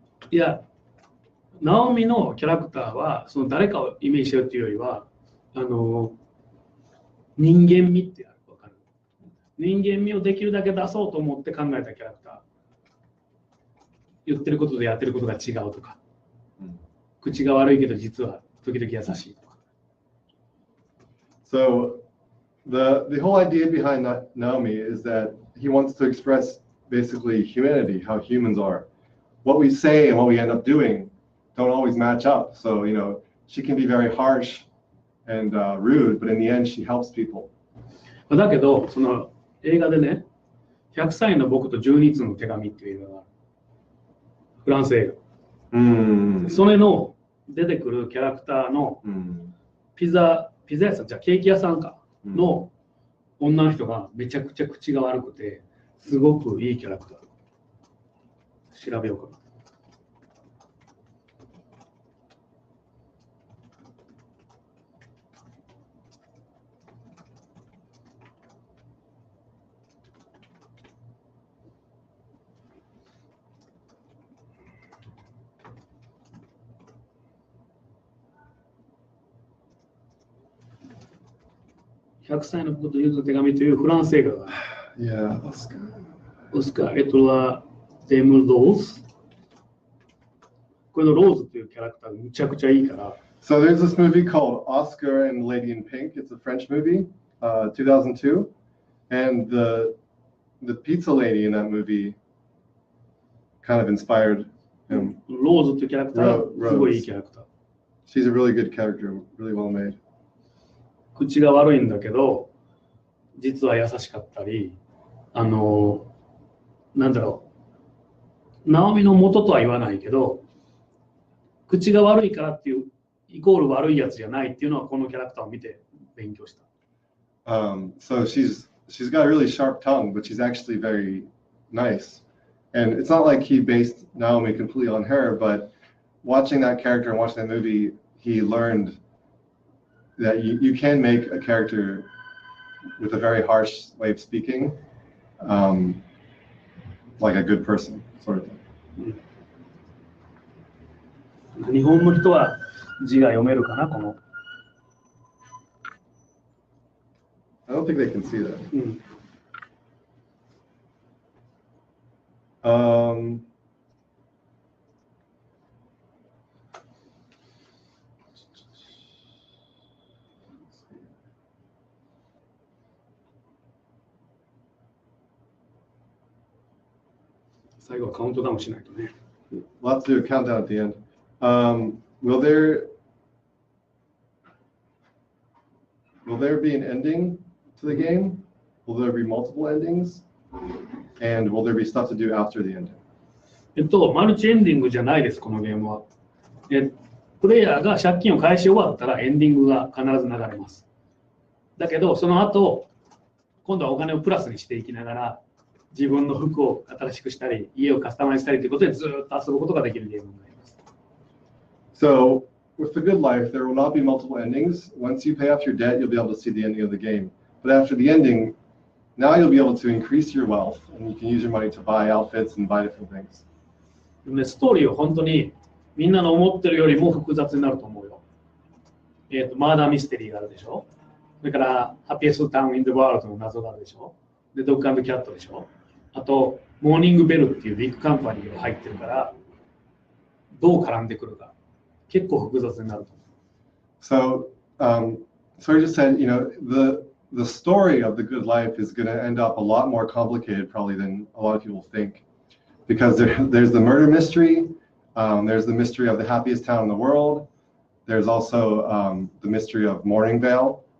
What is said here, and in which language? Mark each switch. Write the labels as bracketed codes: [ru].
[ja] いや、ナオミのキャラクターはその誰かをイメージしてるっていうよりは、人間味ってわかる。人間味をできるだけ出そうと思って考えたキャラクター。言ってることとやってることが違うとか、口が悪いけど実は時々優しいとか。 [en] So the whole idea behind Naomi is that he wants to express basically humanity, how humans are. What we say and what we end up doing don't always match up. So, you know, she can be very harsh and rude, but in the end, she helps people. [ja] だけど、その映画でね、100歳の僕と12通の手紙っていう映画がある。フランス映画。それの出てくるキャラクターのピザ屋さん、じゃあケーキ屋さんかの女の人がめちゃくちゃ口が悪くて、すごくいいキャラクター。調べようかな。 100歳のこと言うと手紙というフランス映画が。 [en] Yeah, [ja] オスカー、はデム・ローズ。これのローズというキャラクターがむちゃくちゃいいから。 [en] So there's this movie called Oscar and the Lady in Pink. It's a French movie, 2002. And the pizza lady in that movie kind of inspired him. [ja] ローズというキャラクターがすごいいいキャラクター。 [en] She's a really good character, really well made. [ja] 口が悪いんだけど、実は優しかったり、なんだろう、ナオミの元とは言わないけど、口が悪いからっていうイコール悪いやつじゃないっていうのはこのキャラクターを見て勉強した。 [en] So she's got a really sharp tongue, but she's actually very nice. And it's not like he based Naomi completely on her, but watching that character and watching that movie, he learned that you can make a character with a very harsh way of speaking, like a good person, sort of thing. [ja] 日本の人は字が読めるかな、この [en] I don't think they can see that. うん。 [ja] 最後はカウントダウンしないとね。 [en] We'll have to do a countdown at the end. Will there be an ending to the game? Will there be multiple endings? And will there be stuff to do after the ending? [ja] マルチエンディングじゃないです、このゲームは。プレイヤーが借金を返し終わったらエンディングが必ず流れます。だけど、その後、今度はお金をプラスにしていきながら、自分の服を新しくしたり、家をカスタマイズしたりということでずっと遊ぶことができるゲームになります。 [en] So, with the good life, there will not be multiple endings. Once you pay off your debt, you'll be able to see the ending of the game. But after the ending, now you'll be able to increase your wealth, and you can use your money to buy outfits and buy different things. [ja] ストーリーは本当にみんなの思ってるよりも複雑になると思うよ。マーダーミステリーがあるでしょ。それから、ハッピーエストタウン・イン・ザ・ワールドの謎があるでしょ。で、ドッグ&キャットでしょ。あと、モーニングベルっていうビッグカンパニーが入ってるから、どう絡んでくるか、結構複雑になると思う。 [en] So, so I just said, the story of the good life is going to end up a lot more complicated probably than a lot of people think. Because there's the murder mystery, there's the mystery of the happiest town in the world, there's also the mystery of Morning Vale,